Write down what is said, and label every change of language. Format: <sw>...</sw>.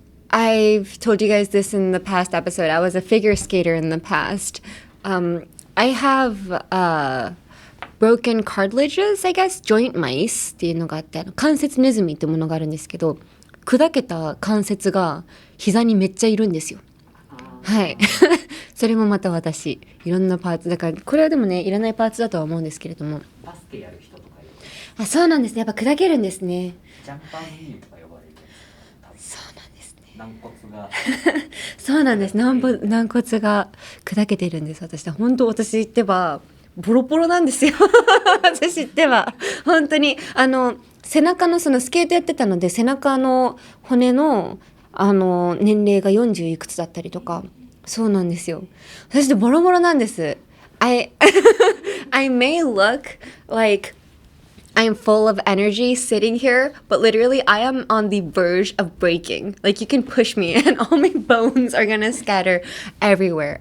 <en>I've told you guys this in the past episode. I was a figure skater in the past.</en> <ja>I have broken cartilages, I guess, joint mice っていうのがあって、関節ネズミってものがあるんですけど、砕けた関節が膝にめっちゃいるんですよ。はい。それもまた私、いろんなパーツだから、これはでもね、いらないパーツだとは思うんですけれども。バスケやる人とかいる。あ、そうなんですね。やっぱ砕けるんですね。ジャンパンミーとか呼ばれるやつ。そうなんですね。軟骨が。そうなんです。軟骨が砕けてるんです。私言ってばボロボロなんですよ。私言ってば本当に背中のそのスケートやってたので背中の骨の年齢が40いくつだったりとか、そうなんですよ。私ってボロボロなんです。</ja> <en>I may look like I'm full of energy sitting here, but literally I am on the verge of breaking. Like you can push me and all my bones are gonna scatter everywhere.</en>